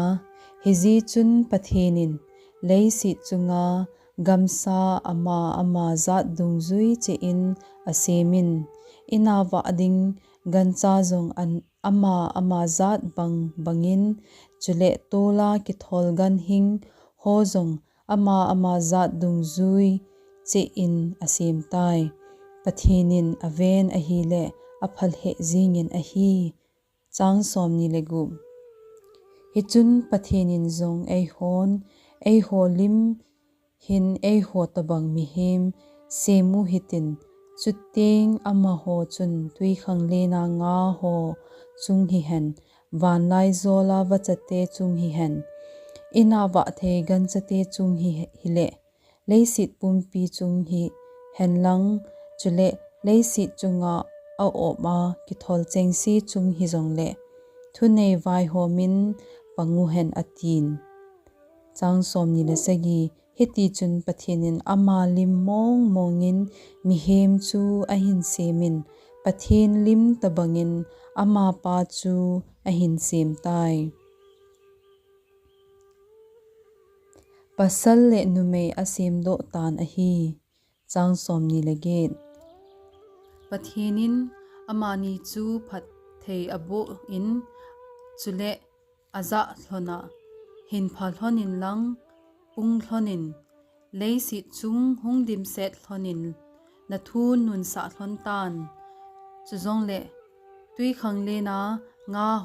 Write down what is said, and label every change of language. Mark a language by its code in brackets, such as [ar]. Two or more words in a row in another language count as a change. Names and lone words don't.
[tcz] hiji chun Pathen In leisi chunga gamsa ama za dung zui che in asemin inawa ding gancha zong an ama zat bangin chule tola ki thol gan hing ho zong ama zat dung zui che in asem tai Pathen In aven ahile aphalhe zingin ahi chang som ni legu hichun Pathen In zong ei ho lim hin ei ho tabang mi hem semu hitin chuteng ama ho chun tui khang lena nga ho chung hi hen van lai zola wachate chung hi hen inawa thei gan chate chung hi hile leisit pumpi chung hi hen lang chule leisit chunga a oma ki thol chengsi chung hi zong le thunei vai ho min pangu hen atin chang som ni le sagi heti chun Pathen In ama lim mongin mi hem chu ahin semin pathen lim tabangin ama pa chu ahin sem tai pasal le numei asem do tan ahi chang som ni leget Pathen In amani chu phatthei abu in chule aza thlona hin phal honin lang pung thlonin leisi chung hungdim set thlonin na thun nun sa thlon tan chuzong le tui khang le na nga ho